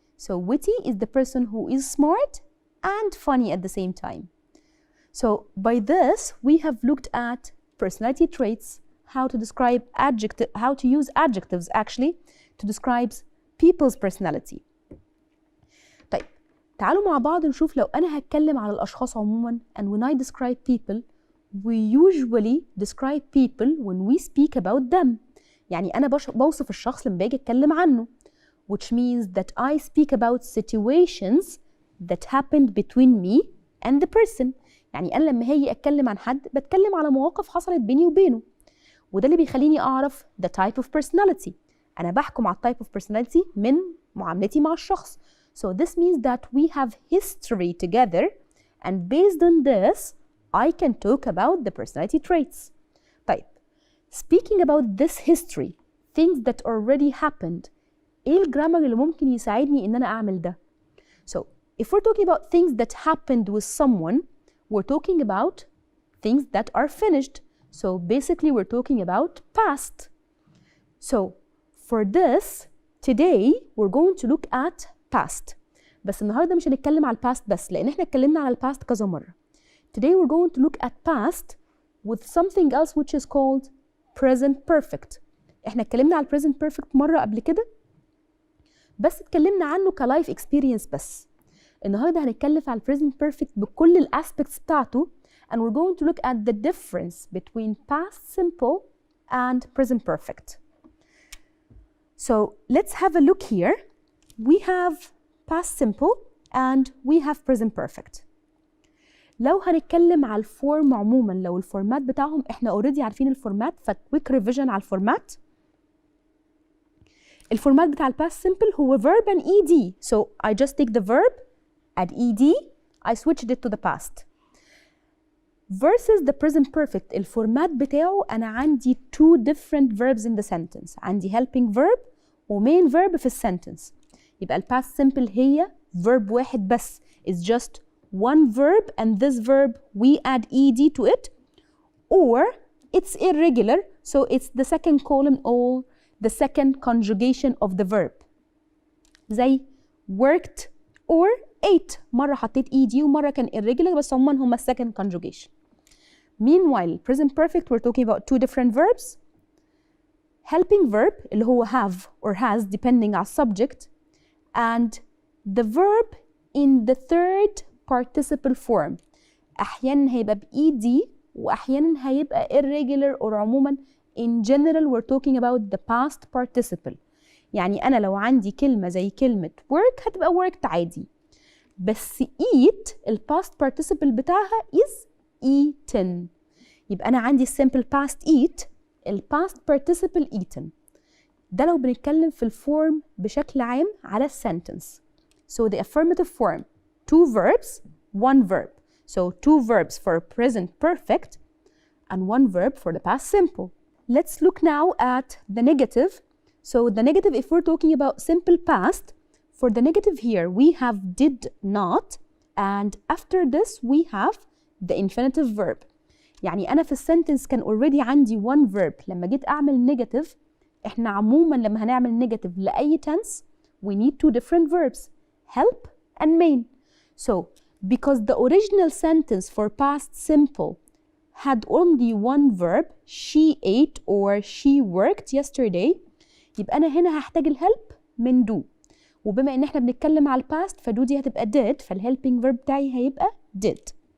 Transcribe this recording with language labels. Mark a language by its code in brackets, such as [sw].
[en] So witty is the person who is smart and funny at the same time. So by this, we have looked at personality traits, how to describe how to use adjectives actually to describe people's personality. [ar] طيب تعالوا مع بعض نشوف لو أنا هتكلم على الأشخاص عموما. [en] And when I describe people, we usually describe people when we speak about them. [ar] يعني أنا بوصف الشخص لما باجي أتكلم عنه. [en] which means that I speak about situations that happened between me and the person. [ar] يعني أنا لما هاجي أتكلم عن حد بتكلم على مواقف حصلت بيني وبينه، وده اللي بيخليني أعرف [en] the type of personality. [ar] أنا بحكم على type of personality من معاملتي مع الشخص. [en] So this means that we have history together, and based on this I can talk about the personality traits. طيب speaking about this history, things that already happened، [ar] ايه الجرامر اللي ممكن يساعدني ان انا اعمل ده؟ [en] So if we're talking about things that happened with someone, we're talking about things that are finished. So basically we're talking about past. So for this today we're going to look at past. [ar] بس النهارده مش هنتكلم على الباست بس، لان احنا اتكلمنا على الباست كذا مره. [en] Today we're going to look at past with something else which is called present perfect. [ar] احنا اتكلمنا على present perfect مره قبل كده، بس اتكلمنا عنه كلايف اكسبيرينس بس. النهارده هنتكلم على present perfect بكل الاسبكتس بتاعته، [en] and we're going to look at the difference between past simple and present perfect. So let's have a look here. We have past simple and we have present perfect. [ar] لو هنتكلم على الفورم عموما، لو الفورمات بتاعهم احنا اوريدي عارفين الفورمات، فكويك ريفيجن على الفورمات. الفورمات بتاع الباست سمبل هو verb and ed. [en] So I just take the verb, add ed, I switched it to the past. Versus the present perfect، [ar] الفورمات بتاعه أنا عندي [en] two different verbs in the sentence. [ar] عندي helping verb و main verb في السنتنس. يبقى الباست simple هي verb واحد بس. [en] It's just one verb and this verb we add ed to it, or it's irregular, so it's the second column or the second conjugation of the verb. [ar] زي worked or ate، مرة حطيت ed ومرة كان irregular، بس عموما هما second conjugation. [en] Meanwhile present perfect we're talking about two different verbs. Helping verb [ar] اللي هو [en] have or has depending on subject, and the verb in the third participle form. [ar] أحيانا هيبقى ب ed وأحيانا هيبقى irregular، [en] or عموما in general we're talking about the past participle. [ar] يعني أنا لو عندي كلمة زي كلمة work هتبقى worked عادي، بس eat ال past participle بتاعها is eaten. يبقى أنا عندي [en] simple past eat، ال past participle eaten. [ar] ده لو بنتكلم في الفورم بشكل عام على السنتنس. [en] So the affirmative form two verbs one verb. So two verbs for present perfect and one verb for the past simple. Let's look now at the negative. So the negative, if we're talking about simple past, for the negative here we have did not, and after this we have the infinitive verb. [ar] يعني أنا في السنتنس كان already عندي one verb. لما جيت أعمل [en] negative، [ar] إحنا عموما لما هنعمل [en] negative لأي tense we need two different verbs, help and main. So because the original sentence for past simple had only one verb, she ate or she worked yesterday، [ar] يبقى أنا هنا هحتاج الهلب من do، وبما إن إحنا بنتكلم على الباست فدو دي هتبقى did، فالhelping verb بتاعي هيبقى did.